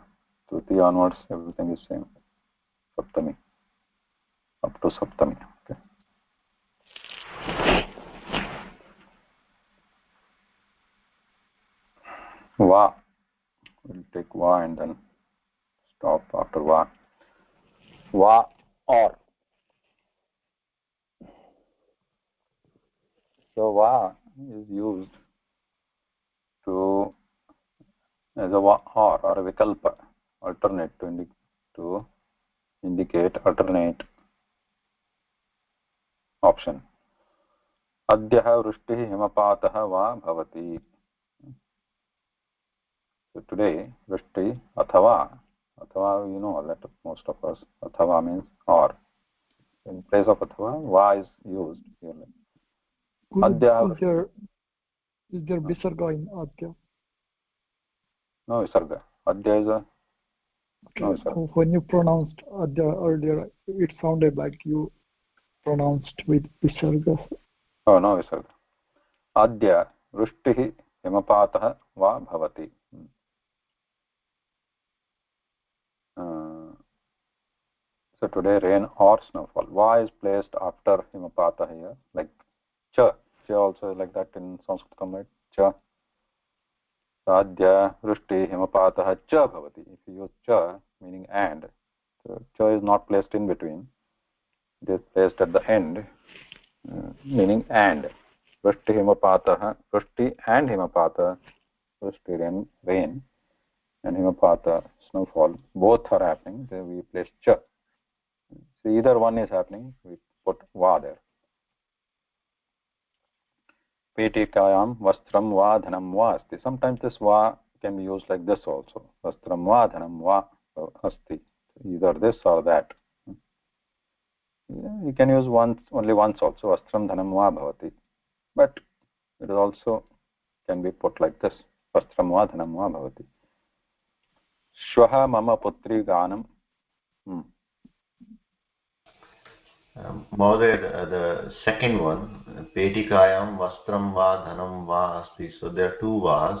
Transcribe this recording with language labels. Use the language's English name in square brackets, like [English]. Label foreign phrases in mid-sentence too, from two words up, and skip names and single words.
[English] Tritiya onwards, everything is same. Saptami. Up to Saptami. Okay. Va. We'll take Va and then stop after Va. Va or. So Va is used to as a Va or a Vikalpa, alternate to indicate alternate option. [Sanskrit] Adyah vrishtihi himapatah va bhavati. [English] So today, [Sanskrit] vrishti athava, [English] you know that most of us, athava means or. In place of athava, va is used here. Adya, is there visarga in Adya? No visarga. Adya is a no visarga. When you pronounced Adya earlier, it sounded like you pronounced with visarga. Oh, no visarga. [Sanskrit] Adya vrishtihi himapatah va bhavati. [English] So today rain or snowfall. Va is placed after himapatah here, like cha. Cha also like that in Sanskrit, right? Cha. [Sanskrit] Adya vrishti himapatah cha bhavati. [English] If you use cha, meaning and, so cha is not placed in between. It is placed at the end, meaning and. Vrishti himapatah, vrishti and himapatah, vrishti rain and himapata snowfall, both are happening. Then we place cha. So either one is happening, we put va there. [Sanskrit] Petikayam vastram va dhanam va asti. [English] Sometimes this va can be used like this also. [Sanskrit] Vastram va dhanam va asti. [English] Either this or that. You can use only once also. [Sanskrit] Vastram dhanam va bhavati. [English] But it also can be put like this. [Sanskrit] Vastram va dhanam va bhavati. Shvaha mama putri ganam. [English] Mahoday, the second one, [Sanskrit] Petikayam Vastram Va Dhanam Va Asti. [English] So there are two Vas.